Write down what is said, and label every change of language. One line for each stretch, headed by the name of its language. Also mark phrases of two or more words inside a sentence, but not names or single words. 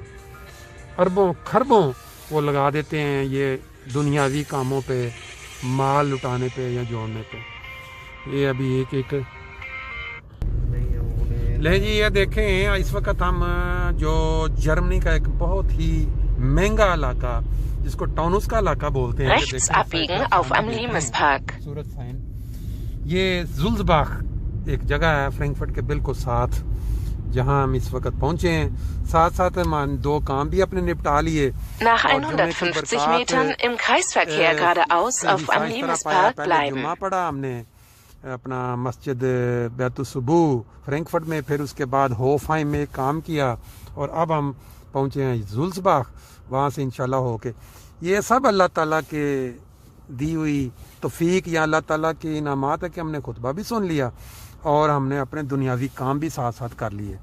Urdu: اربوں کھربوں وہ لگا دیتے ہیں یہ دنیاوی کاموں پہ، مال لٹانے پہ یا جوڑنے پہ۔ یہ ابھی ایک لے جی، یہ دیکھیں اس وقت ہم جو جرمنی کا ایک بہت ہی مہنگا علاقہ جس کو ٹاؤنس کا علاقہ بولتے ہیں،
German: Rechts abbiegen auf am Limespark.
Urdu: یہ زلزباخ ایک جگہ ہے فرینکفرٹ کے بالکل ساتھ جہاں ہم اس وقت پہنچے ہیں۔ ساتھ ساتھ ہم 2 کام بھی اپنے نپٹا لیے۔
German: Nach 150 Metern im Kreisverkehr geradeaus auf am Limespark bleiben.
Urdu: جمعہ پڑھا ہم نے اپنا مسجد بیت الصبو فرینکفرٹ میں، پھر اس کے بعد ہوفہائم میں کام کیا اور اب ہم پہنچے ہیں زلزباخ، وہاں سے انشاءاللہ ہو کے۔ یہ سب اللہ تعالیٰ کے دی ہوئی توفیق یا اللہ تعالیٰ کے انعامات ہے کہ ہم نے خطبہ بھی سن لیا اور ہم نے اپنے دنیاوی کام بھی ساتھ ساتھ کر لیے۔